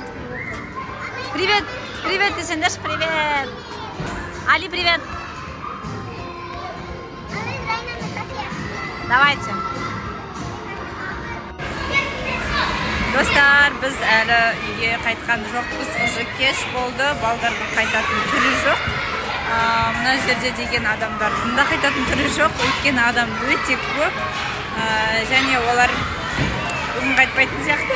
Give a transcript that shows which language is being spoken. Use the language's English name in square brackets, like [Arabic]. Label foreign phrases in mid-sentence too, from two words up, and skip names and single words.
[Russian] Привет! Привет, ты сендеш, привет! Али, привет! Давайте. [Kazakh] Достар, біз әлі үйге қайтқан жоқпыз, уже кеш болды, балдардың қайтатын түрі жоқ. Мына жерде деген адамдардың да қайтатын түрі жоқ, өйткені адам өте көп, және олар бүгін қайтпайтын сияқты.